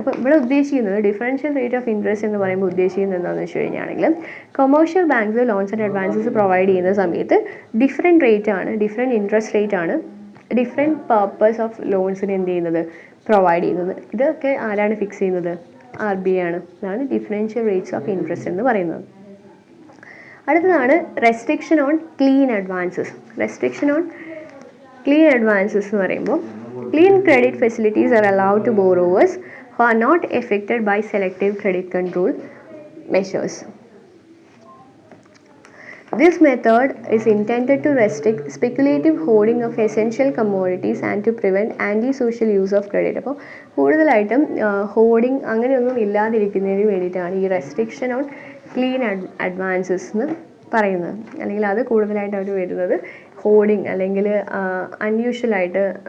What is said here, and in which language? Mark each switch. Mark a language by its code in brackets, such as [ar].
[ml] അപ്പോൾ ഇവിടെ ഉദ്ദേശിക്കുന്നത് ഡിഫറൻഷ്യൽ റേറ്റ് ഓഫ് ഇൻട്രസ്റ്റ് എന്ന് പറയുമ്പോൾ ഉദ്ദേശിക്കുന്നത് എന്താണെന്ന് വെച്ച് കഴിഞ്ഞാണെങ്കിൽ commercial banks loans and advances provide ചെയ്യുന്ന സമയത്ത് ഡിഫറെൻറ്റ് റേറ്റ് ആണ്, ഡിഫറെൻറ്റ് ഇൻട്രസ്റ്റ് റേറ്റ് ആണ് ഡിഫറെൻറ്റ് പർപ്പസ് ഓഫ് ലോൺസിന് എന്ത് ചെയ്യുന്നത്, പ്രൊവൈഡ് ചെയ്യുന്നത്. ഇതൊക്കെ ആരാണ് ഫിക്സ് ചെയ്യുന്നത്, RBI ആണ്. ഇതാണ് ഡിഫറൻഷ്യൽ റേറ്റ്സ് ഓഫ് ഇൻട്രസ്റ്റ് എന്ന് പറയുന്നത്. അടുത്തതാണ് restriction on clean advances. Restriction on clean advances എന്ന് പറയുമ്പോൾ [en] clean credit facilities are allowed to borrowers who are not affected by selective credit control measures. This method is intended to restrict speculative hoarding of essential commodities and to prevent anti-social use of credit. [ml] അപ്പോൾ കൂടുതലായിട്ടും hoarding അങ്ങനെയൊന്നും ഇല്ലാതിരിക്കുന്നതിന് വേണ്ടിയിട്ടാണ് ഈ restriction on clean advances എന്ന് പറയുന്നത്. അല്ലെങ്കിൽ അത് കൂടുതലായിട്ട് അവർ വരുന്നത് ഹോർഡിങ് അല്ലെങ്കിൽ അൺയൂഷ്വലായിട്ട്